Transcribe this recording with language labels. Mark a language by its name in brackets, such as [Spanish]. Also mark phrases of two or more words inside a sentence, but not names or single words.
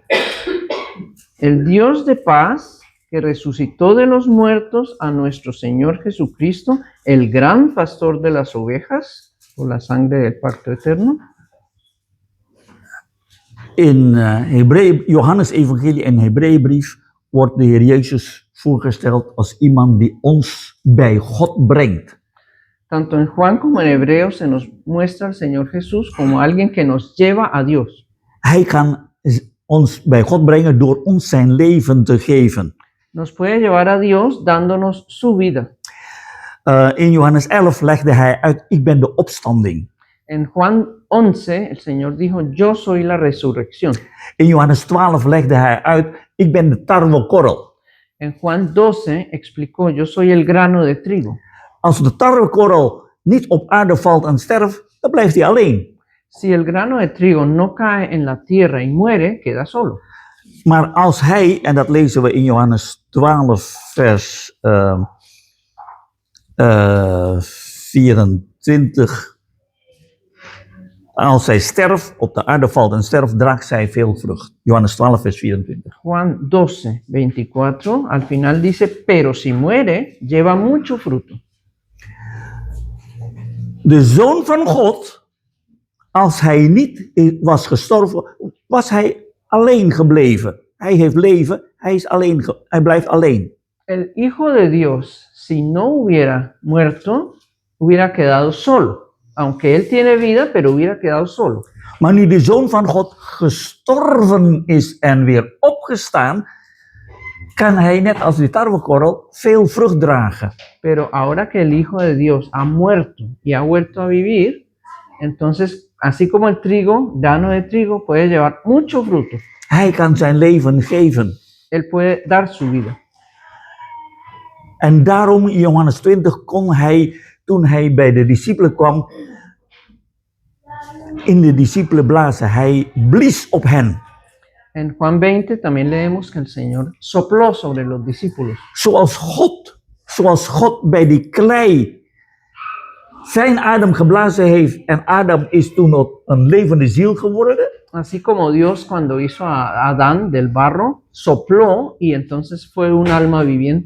[Spanish] El Dios de paz, que resucitó de los muertos a nuestro Señor Jesucristo, el gran pastor de las ovejas, por la sangre del pacto eterno. [Dutch] In Johannes Evangelie en Hebreeënbrief wordt de Heer Jezus voorgesteld als iemand die ons bij God brengt. [Spanish] Tanto en Juan como en Hebreos se nos muestra al Señor Jesús como alguien que nos lleva a Dios. [Dutch] Hij kan ons bij God brengen door ons zijn leven te geven. [Spanish] Nos puede llevar a Dios dándonos su vida. [Dutch] In Johannes 11 legde hij uit, ik ben de opstanding. [Spanish] En Juan 11, el Señor dijo, yo soy la resurrección. [Dutch] In Johannes 12 legde hij uit, ik ben de tarwekorrel. [Spanish] En Juan 12 explicó, yo soy el grano de trigo. [Dutch] Als de tarwekorrel niet op aarde valt en sterft, dan blijft hij alleen. [Spanish] Si el grano de trigo no cae en la tierra y muere, queda solo. [Dutch] Maar als hij, en dat lezen we in Johannes 12 vers 24. Als zij sterft, op de aarde valt en sterft, draagt zij veel vrucht. Johannes 12 vers 24. [Spanish] Juan 12, 24, al final dice, pero si muere, lleva mucho fruto. [Dutch] De Zoon van God, als hij niet was gestorven, was hij alleen gebleven. Hij heeft leven, hij blijft alleen. [Spanish] El Hijo de Dios, si no hubiera muerto, hubiera quedado solo. Aunque él tiene vida, pero hubiera quedado solo. [Dutch] Maar nu de Zoon van God gestorven is en weer opgestaan, kan hij net als die tarwekorrel veel vrucht dragen. [Spanish] Pero ahora que el Hijo de Dios ha muerto y ha vuelto a vivir, entonces, así como el trigo, grano de trigo, puede llevar mucho fruto. [Dutch] Hij kan zijn leven geven. [Spanish] Él puede dar su vida. [Dutch] En daarom in Johannes 20 kon hij, toen hij bij de discipelen kwam, in de discipelen blazen. Hij blies op hen. [Spanish] En Juan 20 también leemos que el Señor sopló sobre los discípulos. [Dutch] Zoals God bij die klei zijn adem geblazen heeft en Adam is toen op een levende ziel geworden. [Spanish] Así como Dios cuando hizo a Adán del barro, sopló y entonces fue un alma viviente.